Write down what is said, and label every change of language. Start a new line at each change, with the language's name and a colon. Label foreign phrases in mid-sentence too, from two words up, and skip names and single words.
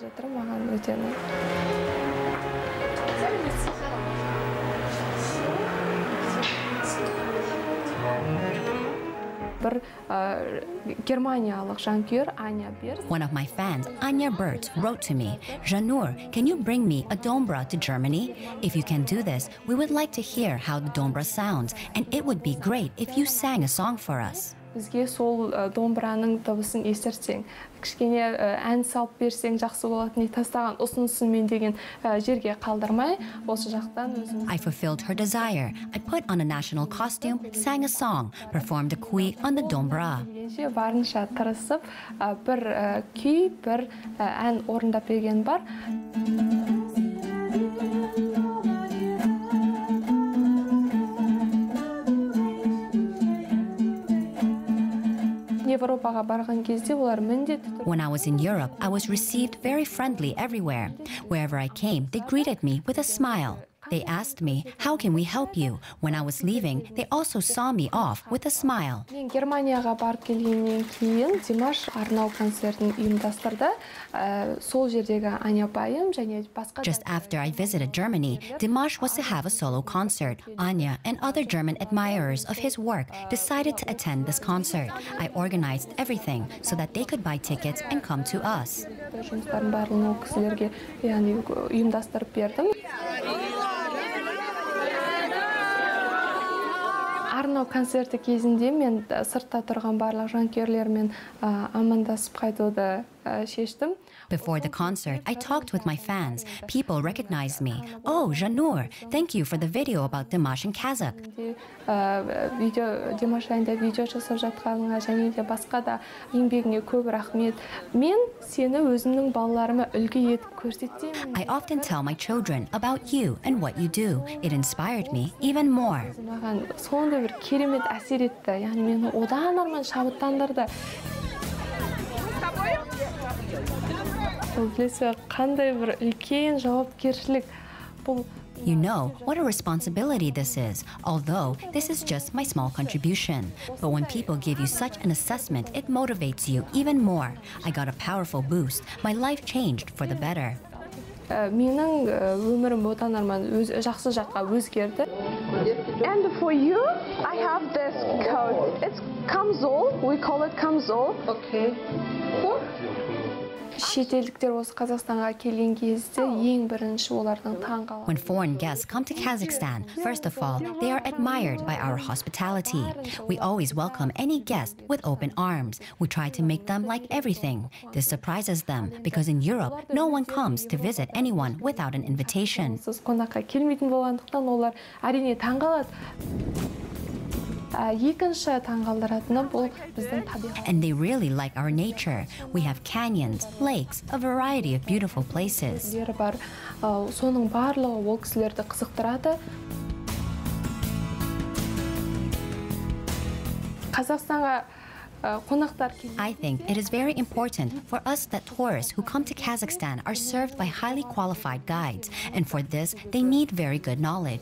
English: One of my fans, Anya Bertz, wrote to me, Zhannur, can you bring me a dombra to Germany? If you can do this, we would like to hear how the dombra sounds, and it would be great if you sang a song for us.
Kazakh: Бізге сол домбыраның дыбысын естірсең, кішкене ән салып берсең жақсы болатын, тастаған ұсынысын мен деген жерге қалдырмай, осы жақтан өзім.
English: I fulfilled her desire. I put on a national costume, sang a song, performed a kui on the dombra.
Kazakh: Барынша тырысып, бір күй, бір ән орындап берген бар.
English: When I was in Europe, I was received very friendly everywhere. Wherever I came, they greeted me with a smile. They asked me, how can we help you? When I was leaving, they also saw me off with a smile.
Kazakh: Германияға барып келгеннен кейін Димаш арнау концертін ұйымдастырды. Сол жердегі Аня апайым және басқа.
English: Just after I visited Germany, Dimash was to have a solo concert. Anya and other German admirers of his work decided to attend this concert. I organized everything so that they could buy tickets and come to us.
Kazakh: Жұмыстардың барлығын ол кісілерге ұйымдастырып бердім. Арнау концерті кезінде мен сыртта тұрған барлық жанкүйерлермен амандасып қайтуды шештім.
English: Before the concert, I talked with my fans. People recognized me. Oh, Zhannur, thank you for the video about Dimash in Kazakh.
Kazakh: Димаш жайында видео жасап жатқаныңа және де басқа да еңбегіңе көп рахмет. Мен сені өзімнің балаларыма үлгі етіп көрсетемін.
English: I often tell my children about you and what you do. It inspired me even more.
Kazakh: Маған сондай бір керемет әсер етті. Яғни мені одан арман шабыттандырды. Қандай бір үлкен жауапкершілік бұл.
English: You know what a responsibility this is, although this is just my small contribution. But when people give you such an assessment, it motivates you even more. I got a powerful boost. My life changed for the better.
Kazakh: Менің өмірім одан арман жақсы жаққа өзгерді.
English: And for you, I have this coat. It's камзол. We call it камзол. Okay.
Kazakh: Шетелдіктер осы Қазақстанға келген кезде ең бірінші олардың таңғалдырған.
English: When foreign guests come to Kazakhstan, first of all, they are admired by our hospitality. We always welcome any guest with open arms. We try to make them like everything. This surprises them because in Europe, no one comes to visit anyone without an invitation.
Kazakh: Сіз қонаққа келмейтін болғандықтан олар әрине таңғалады. Екінші таңғалдыратыны бұл біздің табиғат.
English: And they really like our nature. We have canyons, lakes, a variety of beautiful places.
Kazakh: Бар, соның барлығы ол кісілерді қызықтырады.
English: Қазақстанға I think it is very important for us that tourists who come to Kazakhstan are served by highly qualified guides, and for this, they need very good knowledge.